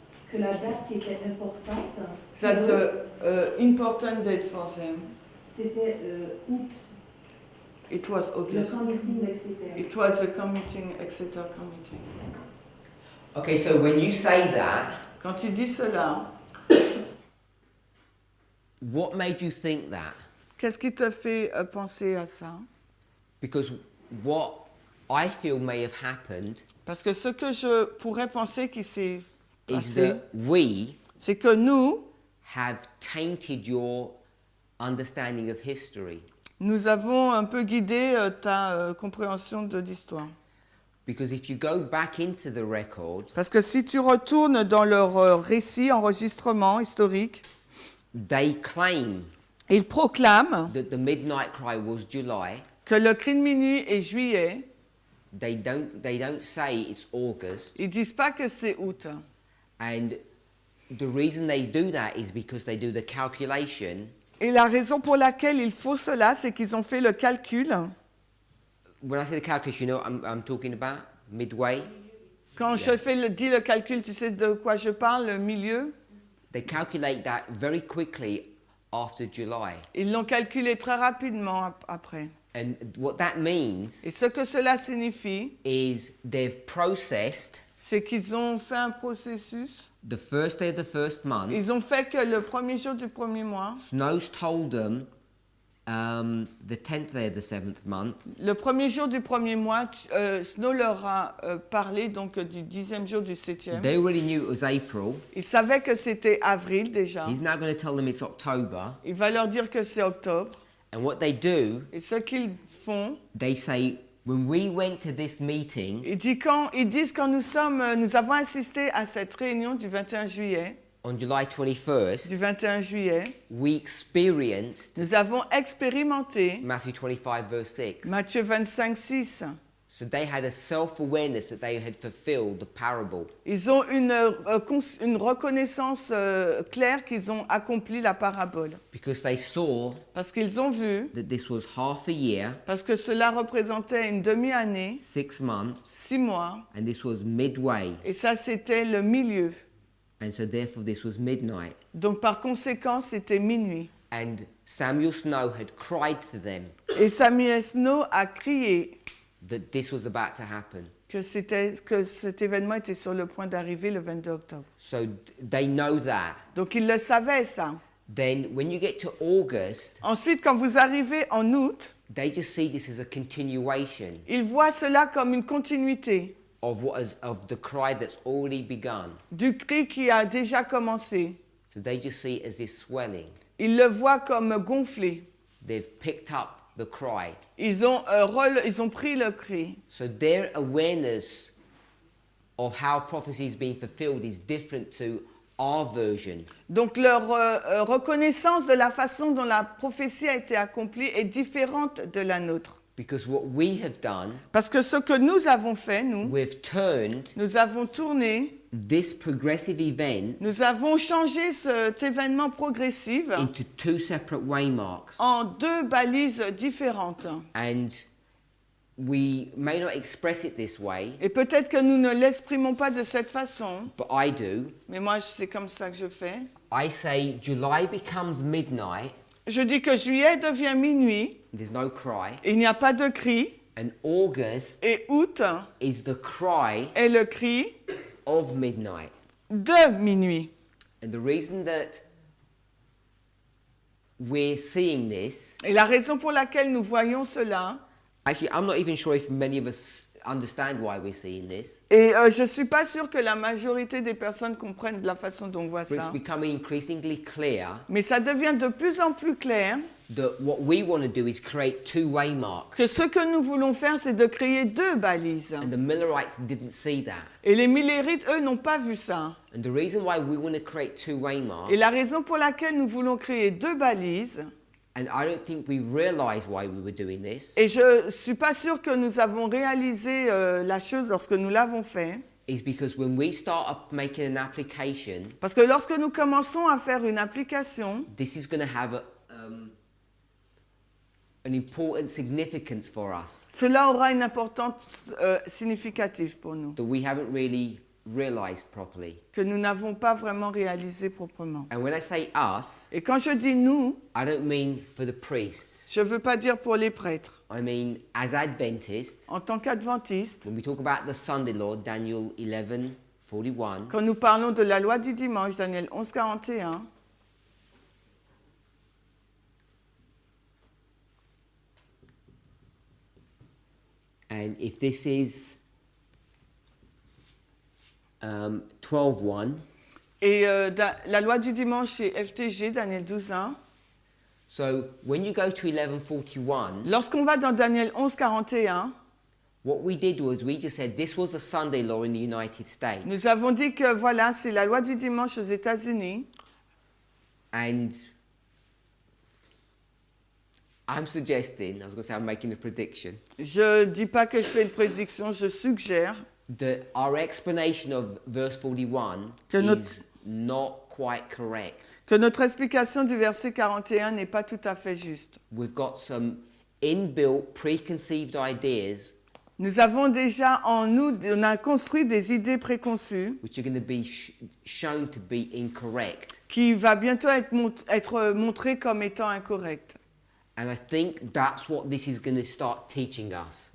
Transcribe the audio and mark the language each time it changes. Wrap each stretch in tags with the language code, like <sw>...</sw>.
<fr>que la date qui était importante,</fr> <en>that's</en> <fr>pour eux,</fr> <en>an important date for them.</en> <fr>c'était août,</fr> <en>It was</en> <fr>le</fr> <en>August.</en> <fr>committing d'Exeter.</fr> <en>It was a committing, Exeter committing. Okay, so when you say that,</en> <fr>Quand il dit cela,</fr> <en>what made you think that?</en> <fr>qu'est-ce qui te fait penser à ça?</fr> <en>Because what I feel may have happened</en> <fr>Parce que ce que je pourrais penser qui s'est</fr> <en>is</en> <fr>passé,</fr> <en>that we</en> <fr>c'est que nous,</fr> <en>have tainted your understanding of history.</en> <fr>nous avons un peu guidé ta compréhension de l'histoire.</fr> <en>Because if you go back into the record,</en> <fr>Parce que si tu retournes dans leur récit, enregistrement historique,</fr> <en>they claim</en> <fr>ils proclament</fr> <en>that the midnight cry was July.</en> <fr>que le cri de minuit est juillet.</fr> <en>They don't say it's August.</en> <fr>Ils disent pas que c'est août.</fr> <en>And the reason they do that is because they do the calculation.</en> <fr>Et la raison pour laquelle il faut cela, c'est qu'ils ont fait le calcul.</fr> <en>When I say the calculation, you know what I'm talking about? Midway.</en> <fr>Quand je dis le calcul, tu sais de quoi je parle, le milieu.</fr> <en>They calculate that very quickly after July.</en> <fr>Ils l'ont calculé très rapidement après.</fr> <en>And what that means</en> <fr>Et ce que cela signifie,</fr> <en>is they've processed</en> <fr>c'est qu'ils ont fait un processus.</fr> <en>the first day of the first month.</en> <fr>Ils ont fait que le premier jour du premier mois,</fr> <en>Snow's told them the 10th day of the 7th month.</en> <fr>le premier jour du premier mois, Snow leur a parlé donc du 10e jour du 7e.</fr> <en>They already knew it was April.</en> <fr>Ils savaient que c'était avril déjà.</fr> <en>He's now going to tell them it's October.</en> <fr>Il va leur dire que c'est octobre.</fr> <en>And what they do,</en> <fr>Et ce qu'ils font,</fr> <en>they say, when we went to this meeting,</en> <fr>ils disent quand nous avons assisté à cette réunion du 21 juillet,</fr> <en>on July 21st,</en> <fr>du 21 juillet,</fr> <en>we experienced</en> <fr>nous avons expérimenté</fr> <en>Matthew 25, verse 6.</en> <fr>Matthieu 25, 6.</fr> <en>So they had a self-awareness that they had fulfilled the parable.</en> <fr>Ils ont une reconnaissance claire qu'ils ont accompli la parabole.</fr> <en>Because they saw</en> <fr>Parce qu'ils ont vu,</fr> <en>that this was half a year,</en> <fr>parce que cela représentait une demi-année,</fr> <en>6 months,</en> <fr>6 mois,</fr> <en>and this was midway.</en> <fr>et ça c'était le milieu.</fr> <en>And so therefore this was midnight.</en> <fr>Donc par conséquent, c'était minuit.</fr> <en>And Samuel Snow had cried to them</en> <fr>Et Samuel Snow a crié</fr> <en>that this was about to happen.</en> <fr>que cet événement était sur le point d'arriver le 22 octobre.</fr> <en>So they know that.</en> <fr>Donc ils le savaient ça.</fr> <en>Then when you get to August,</en> <fr>Ensuite, quand vous arrivez en août,</fr> <en>they just see this as a continuation</en> <fr>ils voient cela comme une continuité</fr> <en>of the cry that's already begun.</en> <fr>du cri qui a déjà commencé.</fr> <en>So they just see it as this swelling.</en> <fr>Ils le voient comme gonflé.</fr> <en>They've picked up the cry.</en> <fr>Ils ont pris le cri.</fr> <en>So their awareness of how prophecy is being fulfilled is different to our version.</en> <fr>Donc leur reconnaissance de la façon dont la prophétie a été accomplie est différente de la nôtre.</fr> <en>Because what we have done,</en> <fr>Parce que ce que nous avons fait,</fr> <en>we've turned</en> <fr>nous avons tourné,</fr> <en>this progressive event</en> <fr>nous avons changé cet événement progressif</fr> <en>into 2 separate waymarks.</en> <fr>en 2 balises différentes.</fr> <en>And we may not express it this way,</en> <fr>Et peut-être que nous ne l'exprimons pas de cette façon,</fr> <en>but I do.</en> <fr>mais moi c'est comme ça que je fais.</fr> <en>I say July becomes midnight,</en> <fr>Je dis que juillet devient minuit,</fr> <en>there's no cry,</en> <fr>il n'y a pas de cri,</fr> <en>and August</en> <fr>et août</fr> <en>is the cry</en> <fr>est le cri</fr> <en>of midnight.</en> <fr>de minuit.</fr> <en>And the reason that we're seeing this,</en> <fr>Et la raison pour laquelle nous voyons cela,</fr> <en>actually, I'm not even sure if many of us understand why we're seeing this,</en> <fr>et je ne suis pas sûre que la majorité des personnes comprennent de la façon dont on voit</fr> <en>but it's</en> <fr>ça,</fr> <en>becoming increasingly clear</en> <fr>mais ça devient de plus en plus clair</fr> <en>that what we want to do is create two-way marks.</en> <fr>que ce que nous voulons faire, c'est de créer deux balises.</fr> <en>And the Millerites didn't see that.</en> <fr>Et les Millérites, eux, n'ont pas vu ça.</fr> <en>And the reason why we want to create two-way marks,</en> <fr>Et la raison pour laquelle nous voulons créer deux balises,</fr> <en>and I don't think we realized why we were doing this,</en> <fr>et je ne suis pas sûre que nous avons réalisé la chose lorsque nous l'avons fait,</fr> <en>is because when we start up making an application,</en> <fr>parce que lorsque nous commençons à faire une application,</fr> <en>this is going to have an important significance for us</en> <fr>cela aura une importance significative pour nous,</fr> <en>that we haven't really realized properly.</en> <fr>que nous n'avons pas vraiment réalisé proprement.</fr> <en>And when I say us,</en> <fr>Et quand je dis nous,</fr> <en>I don't mean for the priests.</en> <fr>je ne veux pas dire pour les prêtres.</fr> <en>I mean as Adventists.</en> <fr>En tant qu'adventistes,</fr> <en>When we talk about the Sunday law, Daniel 11:41,</en> <fr>quand nous parlons de la loi du dimanche, Daniel 11, 41,</fr> <en>and if this is 12:1,</en> <fr>et la loi du dimanche, c'est FTG, Daniel 12, 1.</fr> <en>so when you go to 11:41,</en> <fr>Lorsqu'on va dans Daniel 11, 41,</fr> <en>what we did was we just said this was the Sunday law in the United States,</en> <fr>nous avons dit que voilà, c'est la loi du dimanche aux États-Unis.</fr> <en>and I'm suggesting, I was going to say I'm making a prediction,</en> <fr>Je ne dis pas que je fais une prédiction, je suggère</fr> <en>that our explanation of verse 41</en> <fr>Que notre-</fr> <en>is not quite correct.</en> <fr>que notre explication du verset 41 n'est pas tout à fait juste.</fr> <en>We've got some inbuilt, preconceived ideas</en> <fr>Nous avons déjà en nous, on a construit des idées préconçues</fr> <en>which are going to be shown to be incorrect.</en> <fr>qui va bientôt être montrées comme étant incorrectes.</fr> <en>And I think that's what this is going to start teaching us.</en>